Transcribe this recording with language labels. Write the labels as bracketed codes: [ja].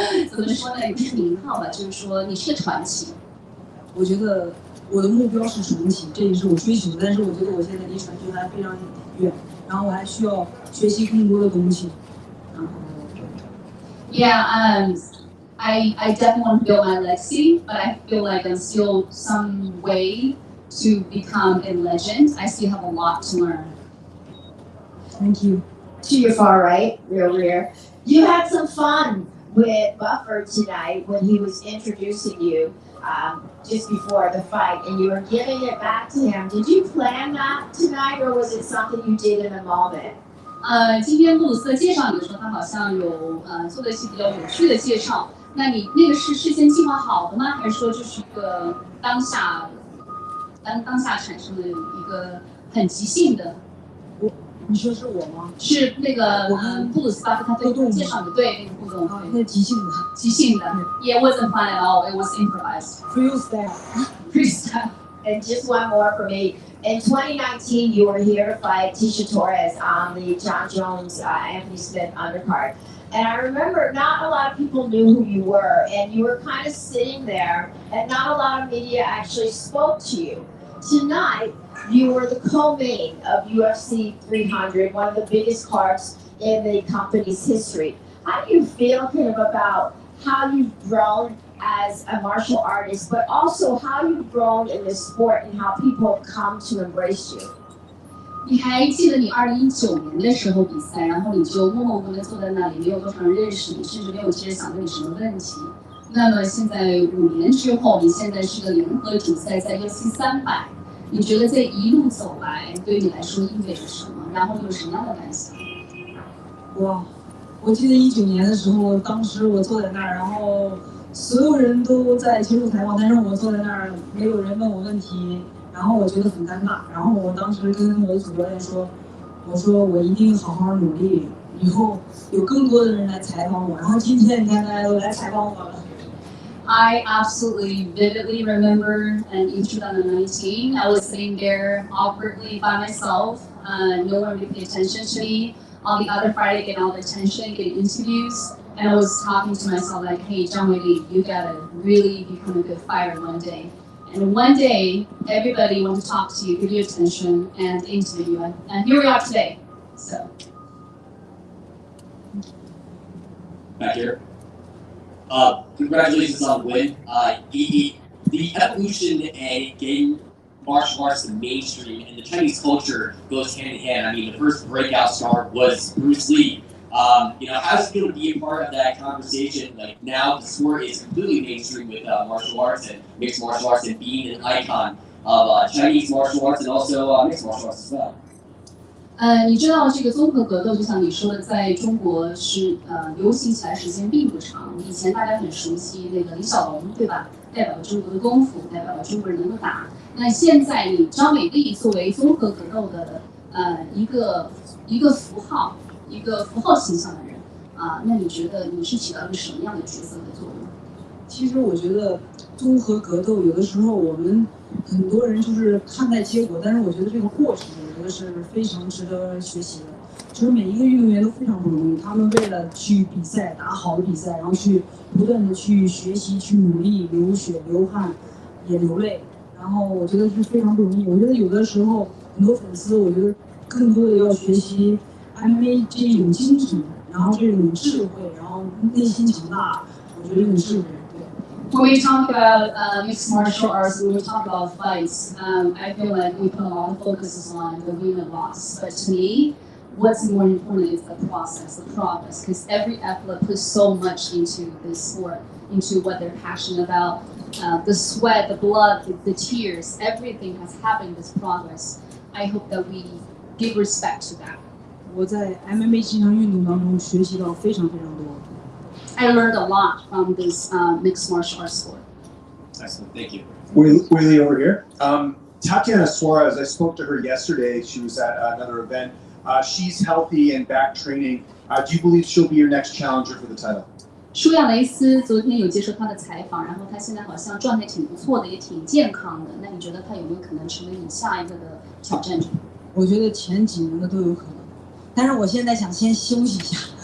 [zh] 怎么说呢？也不是名号吧，就是说你是个传奇。我觉得我的目标是传奇，这也是我追求的。但是我觉得我现在离传奇还非常远，然后我还需要学习更多的东西。 [en] Yeah, I definitely want to build my legacy, but I feel like I'm still some way to become a legend. I still have a lot to learn. Thank you. To your far right, rear. You had some fun with Buffer tonight when he was introducing you just before the fight, and you were giving it back to him. Did you plan that tonight, or was it something you did in a moment? [zh] 今天布鲁斯的介绍你的时候，他好像有做了一些比较有趣的介绍。那你那个是事先计划好的吗？还是说就是一个当下产生的一个很即兴的？你说是我吗？是那个布鲁斯巴夫他对介绍的对那个互动，那即兴的。即兴的。 [en] Yeah, it wasn't planned at all. It was improvised. Freestyle. And just one more for me. In 2019, you were here to fight Tisha Torres on the John Jones, Anthony Smith undercard. And I remember not a lot of people knew who you were, and you were kind of sitting there, and not a lot of media actually spoke to you. Tonight, you were the co-main of UFC 300, one of the biggest cards in the company's history. How do you feel kind of about how you've grown as a martial artist, but also how you've grown in this sport and how people have come to embrace you? [zh] 你还记得你2019年的时候比赛，然后你就默默无闻坐在那里，没有多少人认识你，甚至没有接着想问你什么问题。那么现在5年之后，你现在是个联合主赛在UFC 300，你觉得这一路走来对你来说意味着什么？然后你有什么样的感想？哇，我记得19年的时候，当时我坐在那儿，然后所有人都在接受采访，但是我坐在那儿，没有人问我问题。然后我觉得很尴尬，然后我当时跟我的主教练说，我说我一定好好努力，以后有更多的人来采访我。然后今天你看大家都来采访我了。 [en] I absolutely vividly remember in 2019, I was sitting there awkwardly by myself. No one really paid attention to me. All the other fighters get all the attention, get interviews. And I was talking to myself like, hey, Zhang Weili, you gotta really become a good fighter one day. And one day, everybody wants to talk to you, give you attention, and interview you. And here we are today. So. Back here. Congratulations on the win. The evolution and getting martial arts to mainstream and the Chinese culture goes hand in hand. I mean, the first breakout star was Bruce Lee. How does it feel to be a part of that conversation? Like now, the sport is completely mainstream with martial arts and mixed martial arts and being an icon of Chinese martial arts and also mixed martial arts as well. [zh] 你知道这个综合格斗，就像你说的，在中国是流行起来时间并不长。以前大家很熟悉那个李小龙，对吧？代表了中国的功夫，代表了中国人能够打。那现在你张美丽作为综合格斗的一个符号。一个符号形象的人那你觉得你是起到一个什么样的角色的作用？其实我觉得综合格斗有的时候我们很多人就是看待结果，但是我觉得这个过程，我觉得是非常值得学习的。就是每一个运动员都非常不容易，他们为了去比赛，打好的比赛，然后去不断的去学习、去努力，流血、流汗，也流泪。然后我觉得是非常不容易。我觉得有的时候很多粉丝，我觉得更多的要学习。 MMA 这种精神，然后这种智慧，然后内心强大，我觉得这种智慧。 [en] When we talk about mixed martial arts, when we talk about fights, I feel like we put a lot of focus on the win and loss. But to me, what's more important is the process, the progress, because every athlete puts so much into this sport, into what they're passionate about. The sweat, the blood, the tears, everything has happened in this progress. I hope that we give respect to that. [zh] 我在 MMA 这项运动当中学习到非常非常多。 [en] I learned a lot from this mixed martial arts sport. Excellent, thank you. Willie over here. Tatiana Suarez, I spoke to her yesterday. She was at another event. She's healthy and back training. Do you believe she'll be your next challenger for the title? [zh] 舒亚雷斯昨天有接受他的采访，然后他现在好像状态挺不错的，也挺健康的。那你觉得他有没有可能成为你下一个的挑战者？我觉得前几名的都有可能，但是我现在想先休息一下。